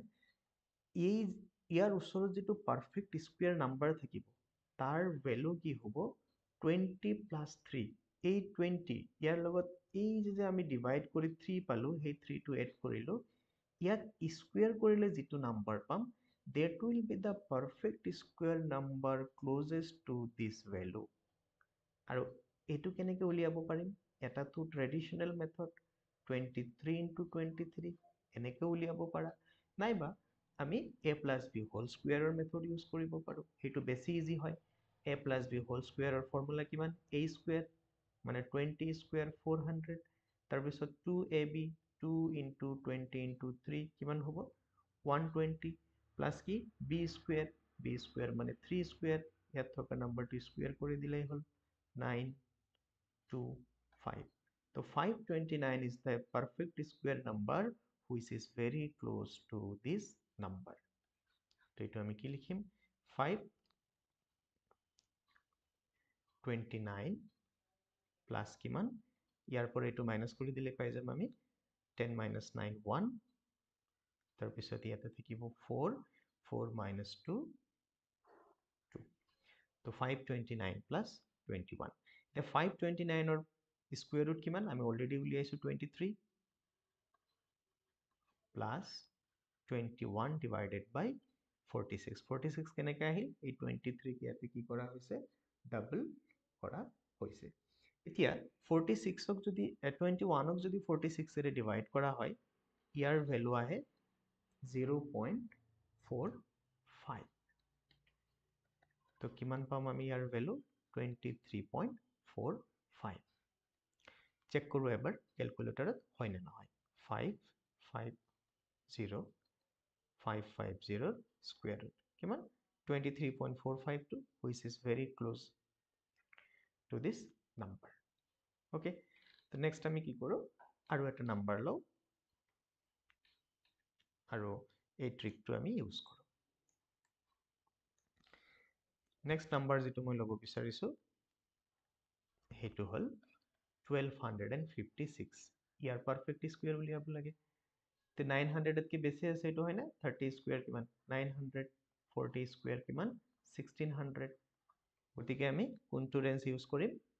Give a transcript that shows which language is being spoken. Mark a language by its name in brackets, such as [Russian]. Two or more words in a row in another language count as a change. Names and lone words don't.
[Assamese] এই ইয়াৰ ওচৰত যেটো [English] perfect square number [Assamese] থাকিব তাৰ ভ্যালু কি হ'ব 20 প্লাস 3 এই 20 ইয়াৰ লগত এই যে আমি ডিভাইড কৰি 3 পালো সেই 3 টো এড কৰিলো ইয়াক স্কয়াৰ কৰিলে যেটো নাম্বাৰ পাম [English] that will be the perfect square number closest to this value [Assamese] আৰু এটো কেনেকৈ উলিয়াব পাৰিম এটাটো [English] traditional method [Assamese] 23 into 23 এনেকৈ উলিয়াব পাৰা নাইবা আমি [English] a plus b whole square [Assamese] ৰ [English] method use [Assamese] কৰিব পাৰো হেতু বেছি ইজি হয় [English] a plus b whole square [Assamese] ৰ ফৰ্মুলা কিমান a square মানে 20 square 400 তাৰ পিছত 2ab 2 into 20 into 3 কিমান হ'ব 120 প্লাস কি b square মানে 3 square ইয়াত থকা নাম্বাৰটো স্কয়াৰ কৰি দিলেই হ'ল [English] 925 so 529 is the perfect square number which is very close to this number [Assamese] তো এটো আমি কি লিখিম 529 প্লাস কিমান ইয়াৰ পৰা এটো মাইনাস কৰি দিলে পাই যাম আমি [English] 10 minus 9 [Assamese] 1 তাৰ পিছত ইয়াতে থাকিব 4 [English] 4 minus 2 [Assamese] 2 তো [English] 529 plus 21 The 529 or square root [Assamese] কিমান আমি অলৰেডি উলিয়াইছো 23 [English] plus 21 divided by 46 [Assamese] 46 কেনেকৈ আহিল এই 23 ক ইয়াতে কি কৰা হৈছে ডাবল কৰা হৈছে এতিয়া 46 ক যদি 21 ক যদি 46 ৰে ডিভাইড কৰা হয় ইয়াৰ ভ্যালু আহে 0.45 তো কিমান পাম আমি ইয়াৰ ভ্যালু 23.45 চেক কৰো এবাৰ ক্যালকুলেটৰত হয় না নহয় 550 550 [English] square root [Assamese] কিমান 23.452 [English] which is very close to this number okay [Assamese] তো next আমি কি কৰো আৰু এটা নাম্বাৰ লও আৰু এই ট্ৰিকটো আমি ইউজ কৰো [English] next number [Assamese] যেটো মই লব বিচাৰিছো হেতু হল 1256 ইয়াৰ [English] perfect square [Assamese] উলিয়াব লাগে তে 900 তকৈ বেছি আছে এটো হয় না 30 স্কয়ার কিমান 900 40 স্কয়ার কিমান 1600 গতিকে আমি কোনটো ৰেঞ্জ ইউজ কৰিম